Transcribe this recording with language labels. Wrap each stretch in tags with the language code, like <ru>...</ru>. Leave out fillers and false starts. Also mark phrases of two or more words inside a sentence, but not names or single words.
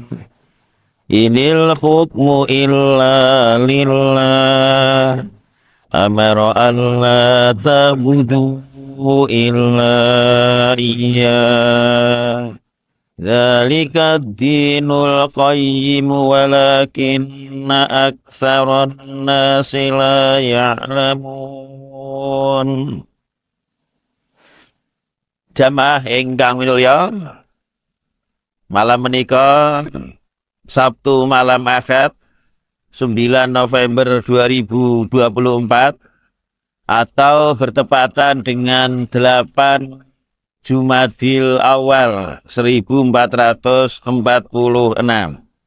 <ar>إن الحكم إلا لله أمر ألا تعبدوا إلا إياه. ذلك الدين القيم ولكن أكثر الناس لا يعلمون.</ar> <jv>Jamaah ingkang minulya, malam menika Sabtu malam Ahad 9 November 2024</jv> <id>atau bertepatan dengan 8 Jumadil Awal 1446.</id>